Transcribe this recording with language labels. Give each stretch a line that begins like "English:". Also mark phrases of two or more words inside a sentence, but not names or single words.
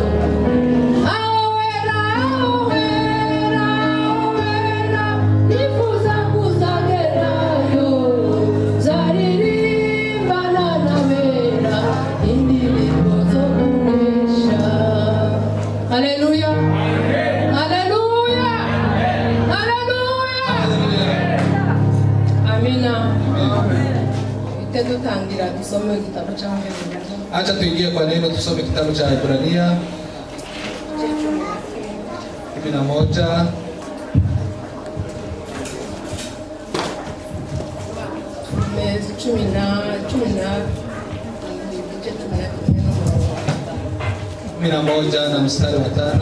Rundi: Aho hera ifuza kuzagerayo zaririmbana n'abera indirimbo zo kunesha. Haleluya, haleluya, haleluya. Amina. Ite dutangira dusome igitabo cy'Abahebuzayo.
Swahili: Acha tuingie kwa neno, tusome kitabu cha Ibrania 11.
Rundi: Mezi cumi na igice
Swahili: 11 na mstari wa 5.